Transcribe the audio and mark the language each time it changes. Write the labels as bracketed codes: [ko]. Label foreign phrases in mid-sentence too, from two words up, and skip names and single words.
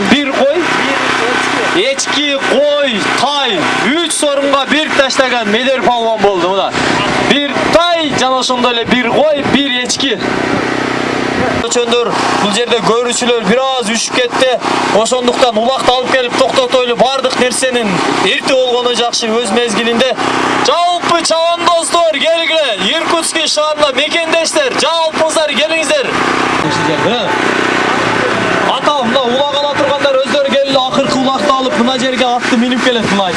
[ky] Bir кой, ечки, кой, тай, 3 сорунга bir таштаган Медер палван болду мына. Bir тай, жана ошондой эле bir кой, bir ечки. Чөндөр бул жерде көрүүчүлөр бир аз үшүп кетти. Ошондуктан улакты алып келип токтотойлу, бардык нерсенин эрте болгону жакшы өз мезгилинде. Жалпы чабандоздор келгиле, Иркутский шаарында мекендештер, жалпыңыздар келиңиздер. Ата, мына улак ала тургандар өздөрү келди, акыркы улакты алып мына жерге атты минип келет мына айтып.